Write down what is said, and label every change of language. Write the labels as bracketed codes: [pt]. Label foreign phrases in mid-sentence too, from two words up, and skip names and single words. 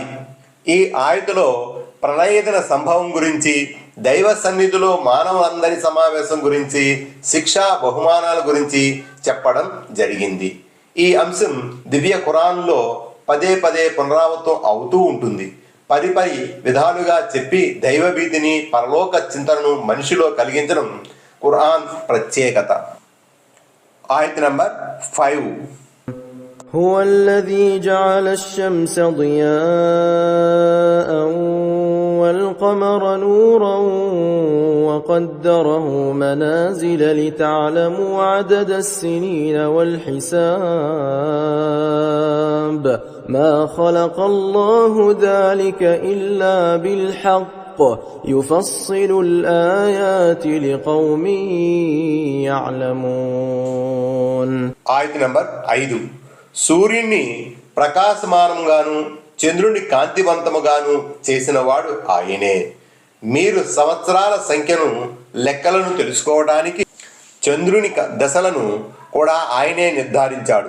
[te] ఈ ఆయతులో ప్రణయదిన సంభవం గురించి, దైవ సన్నిధిలో మానవులందరి సమావేశం గురించి, శిక్షా బహుమానాల గురించి చెప్పడం జరిగింది. ఈ అంశం దివ్య ఖురాన్లో పదే పదే పునరావృతం అవుతూ ఉంటుంది. పరిపరి విధాలుగా చెప్పి దైవభీతిని, పరలోక చింతనను మనిషిలో కలిగించడం ఖురాన్ ప్రత్యేకత. ఆయత్ నంబర్ 5. [ar] هو الذي جعل الشمس ضياء والقمر والقمر نورا وقدره منازل لتعلموا عدد السنين والحساب ما خلق الله ذلك إلا بالحق يفصل الآيات لقوم يعلمون. [te] ఆయత నంబర్ 5. సూర్యుని ప్రకాశమానంగాను చంద్రుని కాంతివంతముగాను చేసినవాడు ఆయనే. మీరు సంవత్సరాల సంఖ్యను లెక్కలను తెలుసుకోవడానికి చంద్రుని దశలను కూడా ఆయనే నిర్ధారించాడు.